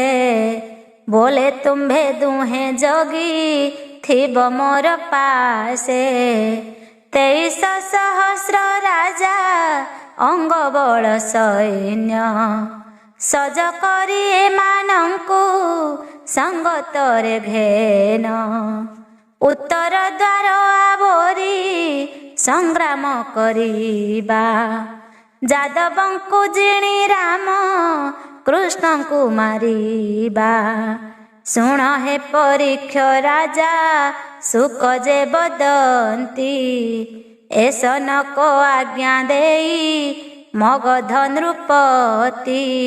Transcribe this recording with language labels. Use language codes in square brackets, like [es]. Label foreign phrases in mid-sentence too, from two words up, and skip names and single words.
[or] ବୋଲେ ତୁମ୍ଭେ ଦୁହେଁ ଜଗି ଥିବ ମୋର ପାଶେ। 23,000 ରାଜା ଅଙ୍ଗବଳ ସୈନ୍ୟ। ସଜ କରି ଏମାନଙ୍କୁ ସଙ୍ଗତରେ ଘେନ। ଉତ୍ତର ଦ୍ୱାର ଆବରି ସଂଗ୍ରାମ କରିବା ଯାଦବଙ୍କୁ ଜିଣି ରାମ କୃଷ୍ଣ କୋ ମାରିବା ଶୁଣ ହେ ପରୀକ୍ଷ ରାଜା ଶୁକ ଯେ ବଦନ୍ତି ଏସନ କୋ ଆଜ୍ଞା ଦେଇ ମଗଧ ନୃପତି